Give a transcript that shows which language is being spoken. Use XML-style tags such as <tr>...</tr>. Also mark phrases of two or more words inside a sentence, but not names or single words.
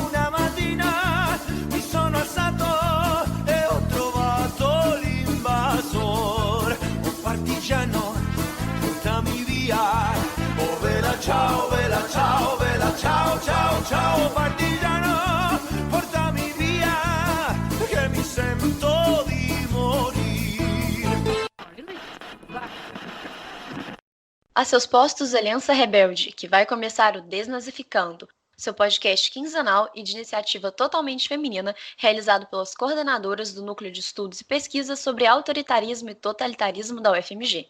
<it>Una mattina mi sono alzato e ho trovato l'invasor. Oh partigiano, portami via, oh vela ciao, vela ciao, vela ciao, ciao, ciao. Oh partigiano, portami via, che mi sento di morire.</it> <pt>A seus postos, Aliança Rebelde, que vai começar o Desnazificando, seu podcast quinzenal e de iniciativa totalmente feminina, realizado pelas coordenadoras do Núcleo de Estudos e Pesquisas sobre Autoritarismo e Totalitarismo da UFMG.</pt>